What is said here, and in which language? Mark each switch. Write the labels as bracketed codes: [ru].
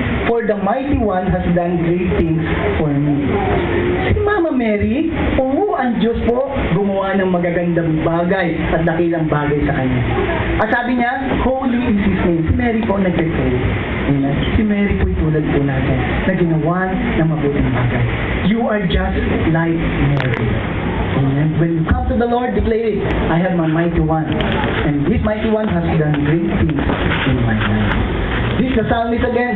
[en] For the mighty one has done great things for me. [tl] Si Mama Mary, ang Diyos po gumawa ng magagandang bagay at dakilang bagay sa kanya. At sabi niya, [en] holy is His name. [tl] Si Mary po nag-pray. Si Mary po tulad po natin na ginawa ng mabuting bagay. [en] You are just like Mary. Amen. When you come to the Lord, declare it, I have my mighty one. And this mighty one has done great things in my life. This the psalmist again.